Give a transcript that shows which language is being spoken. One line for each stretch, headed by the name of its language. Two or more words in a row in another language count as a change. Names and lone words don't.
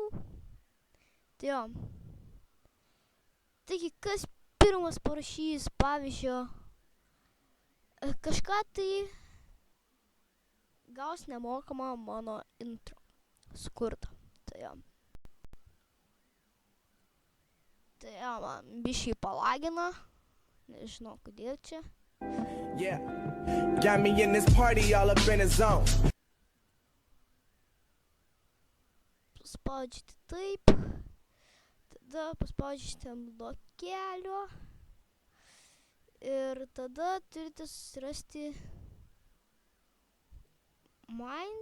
Lithuanian: Tai Taigi, kas pirmas parašys, pavyzdžio, kažką, tai gaus nemokamą mano intro sukurtą. Tai man biškai palagina. Nežinau, kodėl čia.
English: Yeah, got me in this party all up in the zone.
Lithuanian: Paspaudžiate taip. Tada paspaudžiate blokelio. Ir tada turite susirasti Mine.